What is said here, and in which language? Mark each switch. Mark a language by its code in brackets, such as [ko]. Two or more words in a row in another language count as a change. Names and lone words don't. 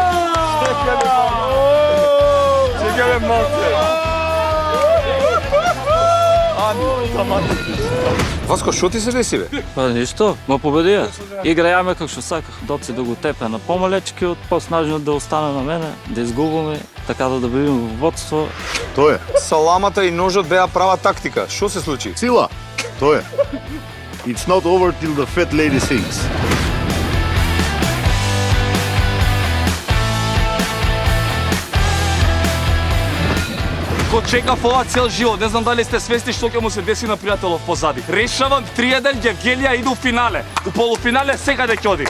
[mk] Чекаме малце. Васко, што ти се деси бе? Па ништо, ма победија. Играјаме како што саках, доци да го тепе на помалечкиот, поснажниот да остане на мене, да изгубиме, така да бидеме во водство. Тоа е. Саламата и ножот беа права тактика. Што се случи? Сила. Тоа е. [en] It's not over till the fat lady sings. [mk] Го чекав ова цел живот, не знам дали сте свесни што ќе му се деси на пријателов позади. Решавам 3-1, Гевгелија иду в финале. У полуфинале секаде ќе оди.